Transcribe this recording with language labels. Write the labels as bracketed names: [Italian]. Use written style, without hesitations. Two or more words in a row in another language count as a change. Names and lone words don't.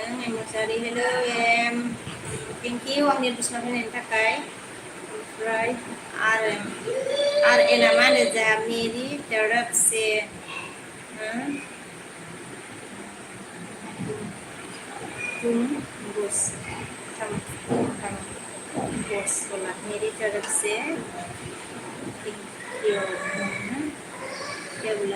[Bodo] em मुसारि hello em [English] thank you [Bodo] आंनि लिस्टनाव फैनायनि थाखाय. ओमफ्राय RN मा होनो जा [Hindi] मेरी तरफ से तुम बस बोला मेरी तरफ से क्या बोला.